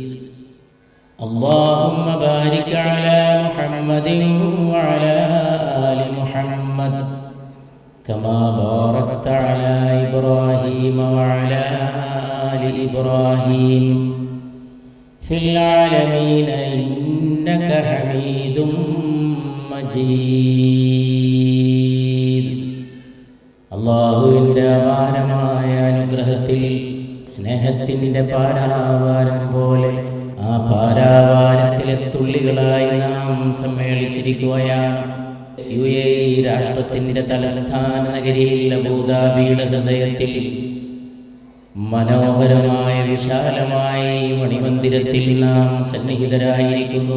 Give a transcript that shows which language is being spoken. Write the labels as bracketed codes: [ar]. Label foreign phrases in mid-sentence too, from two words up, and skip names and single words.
[ar] اللهم بارك على محمد وعلى آل محمد كما باركت على إبراهيم وعلى آل إبراهيم في العالمين إنك حميد مجيد. [ml] അല്ലാഹുവിൻ്റെ അപാരമായ അനുഗ്രഹത്തിൽ സ്നേഹത്തിൻ്റെ പാരാവാരം പോലെ ആ പാരാവാരത്തിലെ തുള്ളികളായി നാം സമ്മേളിച്ചിരിക്കുകയാണ്. UAE രാഷ്ട്രത്തിൻ്റെ തലസ്ഥാന നഗരിയിൽ അബൂദാബിയുടെ ഹൃദയത്തിൽ മനോഹരമായ വിശാലമായ ഈ മണിമന്ദിരത്തിൽ നാം സന്നിഹിതരായിരിക്കുന്നു.